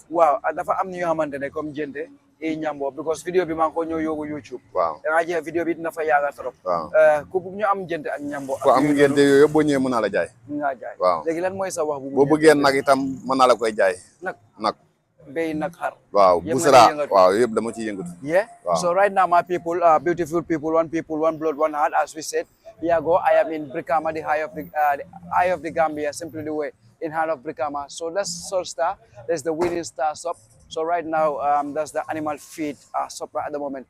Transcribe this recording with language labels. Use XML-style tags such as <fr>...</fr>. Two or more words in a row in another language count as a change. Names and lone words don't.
<wo>waaw dafa am ñoo xamante ne comme jënte i ñambo because vidéo bi maa ngi ko ñëw yóbbu YouTube waaw da ngaa jeex vidéo bi dina fa yaaga trop waaw ku bugg ñu am jënte ak ñambo ku am ngénte yooyu yëpp boo ñëwee mën naa la jaay nga jaay waaw léegi lan mooy sa wax bu boo bëggee nag itam mën naa la koy jaay nag béy nag xar waaw busara waaw yëpp dama ciy yëngatu</wo> <en>so right now my people beautiful people, one blood, one heart, as we said. Here go, I am in Brikama, the eye of the Gambia, simply the way in heart of Brikama. So that's Soul Star, there's the Winning Star shop. So right now, that's the animal feed shop right at the moment.</en>